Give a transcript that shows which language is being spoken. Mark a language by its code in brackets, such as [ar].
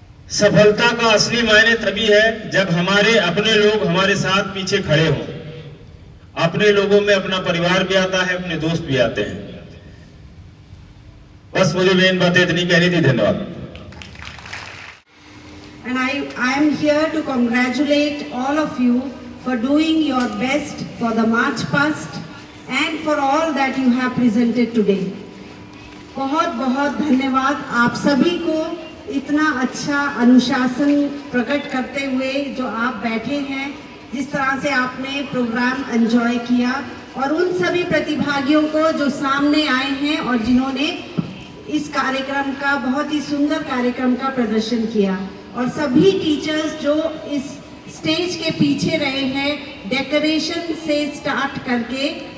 [hi] सफलता का असली मायने तभी है जब हमारे अपने लोग हमारे साथ पीछे खड़े हों। अपने लोगों में अपना परिवार भी आता है, अपने दोस्त भी आते हैं। बस मुझे मेन बातें इतनी कहनी थी। धन्यवाद। [en] And I am here to congratulate all of you for doing your best for the March past and for all that you have presented today. [hi] बहुत बहुत धन्यवाद आप सभी को इतना अच्छा अनुशासन प्रकट करते हुए जो आप बैठे हैं, जिस तरह से आपने प्रोग्राम एंजॉय किया, और उन सभी प्रतिभागियों को जो सामने आए हैं और जिन्होंने इस कार्यक्रम का, बहुत ही सुंदर कार्यक्रम का प्रदर्शन किया, और सभी टीचर्स जो इस स्टेज के पीछे रहे हैं, डेकोरेशन से स्टार्ट करके,